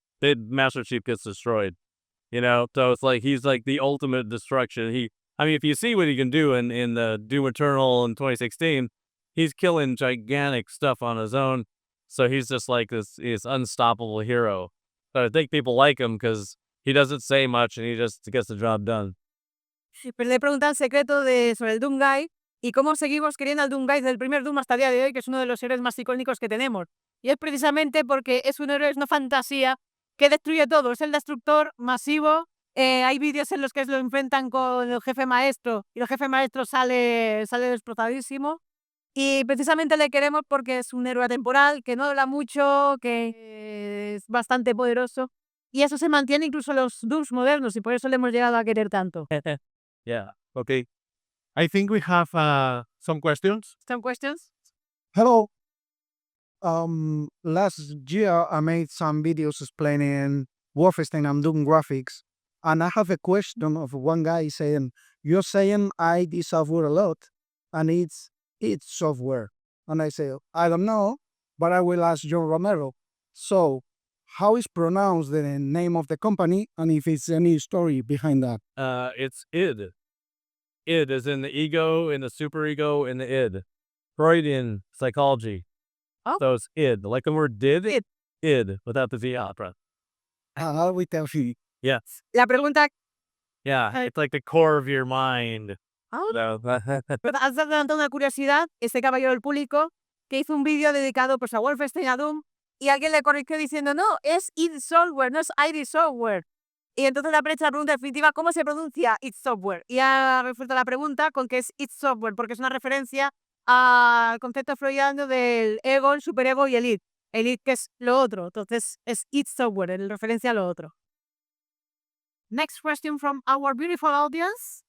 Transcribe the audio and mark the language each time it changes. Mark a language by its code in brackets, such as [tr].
[en] Master Chief gets destroyed. So it's like he's like the ultimate destruction. I mean, if you see what he can do in the Doom Eternal in 2016, he's killing gigantic stuff on his own. So he's just like this unstoppable hero. But I think people like him because he doesn't say much and he just gets the job done. [es] Pero le preguntan el secreto sobre el Doomguy y cómo seguimos queriendo al Doomguy desde el primer Doom hasta el día de hoy, que es uno de los héroes más icónicos que tenemos. Y es precisamente porque es un héroe, es una fantasía que destruye todo, es el destructor masivo. Hay vídeos en los que lo enfrentan con el jefe maestro y el jefe maestro sale destrozadísimo. Y precisamente le queremos porque es un héroe atemporal, que no habla mucho, que es bastante poderoso. Y eso se mantiene incluso en los Dooms modernos y por eso le hemos llegado a querer tanto. [en] Yeah. Okay. I think we have some questions. ¿Some questions? Hello. Last year I made some videos explaining Wolfenstein and Doom graphics, and I have a question of one guy saying, "You're saying ID software a lot, and it's software." And I say, "I don't know, but I will ask John Romero." So, how is pronounced the name of the company, and if it's any story behind that? It's id. Id is in the ego, in the superego, in the id. Freudian psychology. Oh. So it's id. Like the word did, Id. id, without the V opera. We tell you. Yeah. [es] La pregunta, [en] Yeah. It's like the core of your mind. oh, So, [es] pero has adelantado una curiosidad, este caballero del público, que hizo un vídeo dedicado pues, a Wolfenstein, a Doom, y alguien le corrigió diciendo, no, es id Software, no es ID Software. Y entonces le han hecho la pregunta definitiva, ¿cómo se pronuncia id Software? Y ha resuelto la pregunta con que es id Software, porque es una referencia al concepto freudiano del ego, el superego y el id. El id que es lo otro, entonces es id Software, en referencia a lo otro. [en] Next question from our beautiful audience.